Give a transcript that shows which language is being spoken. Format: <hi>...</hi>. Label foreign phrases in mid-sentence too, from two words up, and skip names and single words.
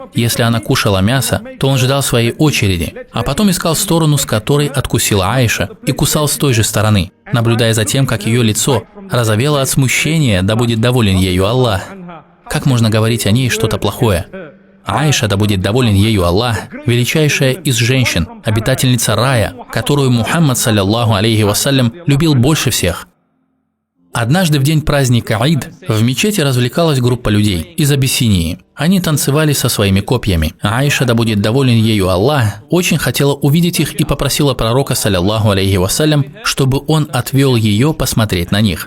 <ru>Если она кушала мясо, то он ждал своей очереди, а потом искал сторону, с которой откусила Аиша, и кусал с той же стороны, наблюдая за тем, как ее лицо розовело от смущения, да будет доволен ею Аллах. Как можно говорить о ней что-то плохое? Аиша, да будет доволен ею Аллах, величайшая из женщин, обитательница рая, которую Мухаммад,</ru> <ar>صلى الله عليه وسلم,</ar> <ru>любил больше всех. Однажды в день праздника Аид в мечети развлекалась группа людей из Абиссинии. Они танцевали со своими копьями. Аиша, да будет доволен ею Аллах, очень хотела увидеть их и попросила пророка,</ru> <ar>صلى الله عليه وسلم,</ar> <ru>чтобы он отвел ее посмотреть на них.</ru>